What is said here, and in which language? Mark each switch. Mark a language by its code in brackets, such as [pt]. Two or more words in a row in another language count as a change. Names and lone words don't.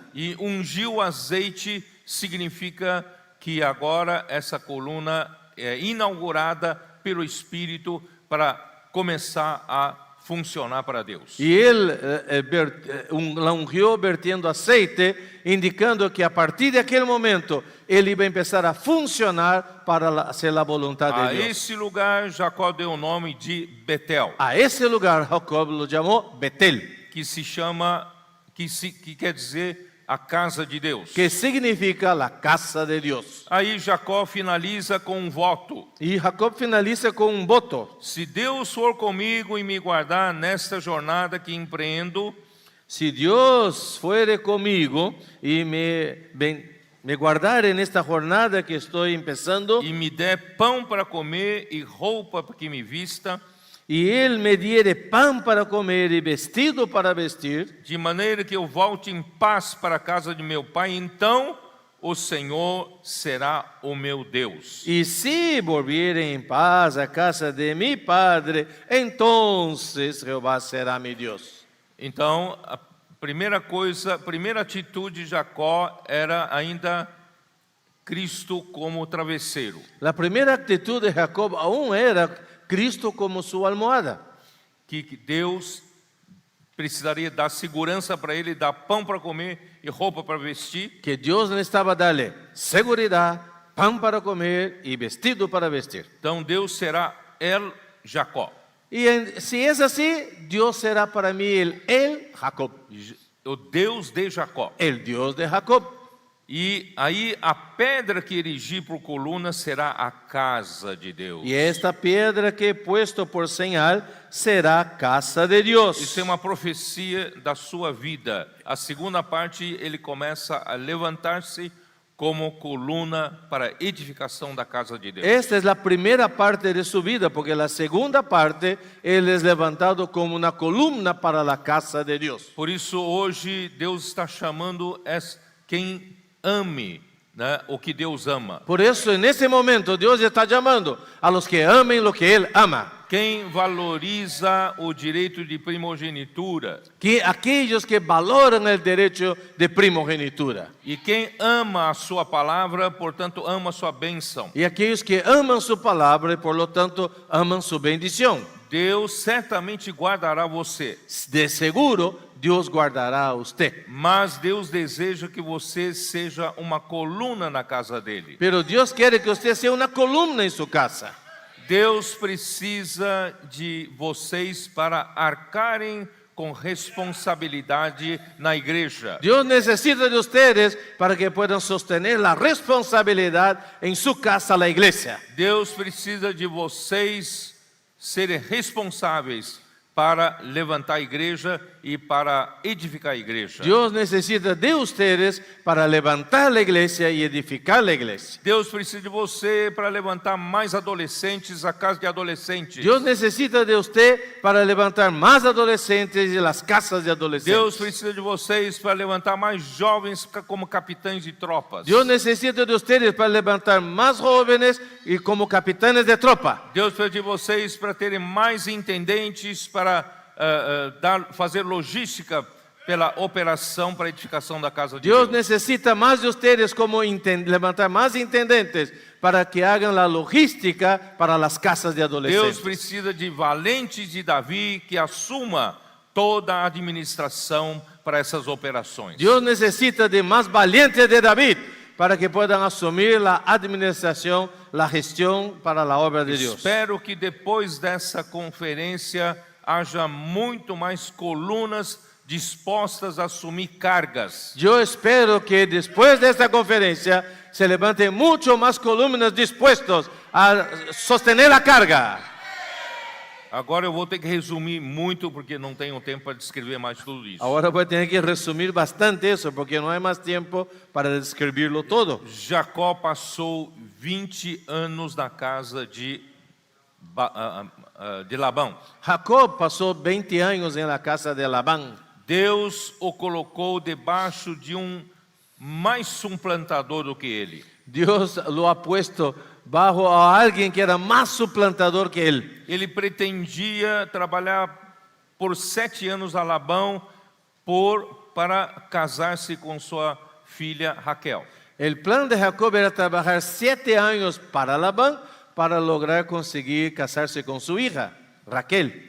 [pt] E ungiu o azeite significa que agora essa coluna é inaugurada pelo Espírito para começar a funcionar para Deus. [es] Y él la ungió vertiendo aceite, indicando que a partir de aquel momento él iba a empezar a funcionar para hacer la voluntad [pt] A [es] de Dios. [pt] esse lugar Jacó deu o nome de Betel, [es] A ese lugar Jacob lo llamó Betel, [pt] que se chama, que quer dizer a casa de Deus. [es] que significa la casa de Dios. [pt] Aí Jacó finaliza com um voto: [es] Y Jacob finaliza con un voto. [pt] se Deus for comigo e me guardar nesta jornada que empreendo, [es] Si Dios fuere conmigo y me guardare en esta jornada que estoy empezando, [pt] e me der pão para comer e roupa para que me vista, [es] y Él me diere pan para comer y vestido para vestir, [pt] de maneira que eu volte em paz para a casa de meu pai, então o Senhor será o meu Deus. [es] y si volviere en paz a casa de mi padre, entonces Jehová será mi Dios. [pt] Então, a primeira atitude de Jacó era ainda Cristo como travesseiro. [es] La primera actitud de Jacob aún era Cristo como su almohada. [pt] Que Deus precisaria dar segurança para ele, dar pão para comer e roupa para vestir. [es] Que Dios necesitaba darle seguridad, pan para comer y vestido para vestir. [pt] Então Deus será El Jacó, [es] Y si es así, Dios será para mí el Jacob, [pt] o Deus de Jacó. [es] el Dios de Jacob. [pt] E aí a pedra que erigi por coluna será a casa de Deus. [es] Y esta piedra que he puesto por señal será casa de Dios. [pt] Isso é uma profecia da sua vida. A segunda parte, ele começa a levantar-se como coluna para a edificação da casa de Deus. [es] Esta es la primera parte de su vida, porque la segunda parte, Él es levantado como una columna para la casa de Dios. [pt] Por isso, hoje, Deus está chamando quem ame, né, o que Deus ama. [es] Por eso, en ese momento, Dios está llamando a los que amen lo que Él ama. [pt] Quem valoriza o direito de primogenitura. [es] Que aquellos que valoran el derecho de primogenitura. [pt] E quem ama a sua palavra, portanto, ama a sua bênção. [es] Y aquellos que aman su palabra y por lo tanto aman su bendición. [pt] Deus certamente guardará você. [es] De seguro, Dios guardará a usted. [pt] Mas Deus deseja que você seja uma coluna na casa dele. [es] Pero Dios quiere que usted sea una columna en su casa. [pt] Deus precisa de vocês para arcarem com responsabilidade na igreja. [es] Dios necesita de ustedes para que puedan sostener la responsabilidad en su casa, la iglesia. [pt] Deus precisa de vocês serem responsáveis para levantar a igreja e para edificar a igreja. [es] Dios necesita de ustedes para levantar la iglesia y edificar la iglesia. [pt] Deus precisa de você para levantar mais adolescentes, a casa de adolescentes. [es] Dios necesita de usted para levantar más adolescentes y las casas de adolescentes. [pt] Deus precisa de vocês para levantar mais jovens como capitães de tropas. [es] Dios necesita de ustedes para levantar más jóvenes y como capitanes de tropa. [pt] Deus precisa de vocês para terem mais intendentes, para fazer logística pela operação para a edificação da casa de [es] Dios [pt] Deus. [es] necesita más de ustedes como levantar más intendentes para que hagan la logística para las casas de [pt] Deus [es] adolescentes. [pt] precisa de valentes de Davi que assuma toda a administração para essas operações. [es] Dios necesita de más valientes de David para que puedan asumir la administración, la gestión para la obra de Dios. [pt] Espero que depois dessa conferência haja muito mais colunas dispostas a assumir cargas. [es] Yo espero que después de esta conferencia se levanten mucho más columnas dispuestos a sostener la carga. [pt] Agora eu vou ter que resumir muito porque não tenho tempo para descrever mais tudo isso. [es] Ahora voy a tener que resumir bastante eso porque no hay más tiempo para describirlo todo. [pt] Jacó passou 20 anos na casa de Labão. [es] Jacob pasó 20 años en la casa de Labán. [pt] Deus o colocou debaixo de mais plantador do que ele. [es] Dios lo ha puesto bajo a alguien que era más suplantador que él. [pt] Ele pretendia trabalhar por 7 anos a Labão para casar-se com sua filha Raquel. [es] El plan de Jacob era trabajar 7 años para Labán para lograr conseguir casarse con su hija, Raquel.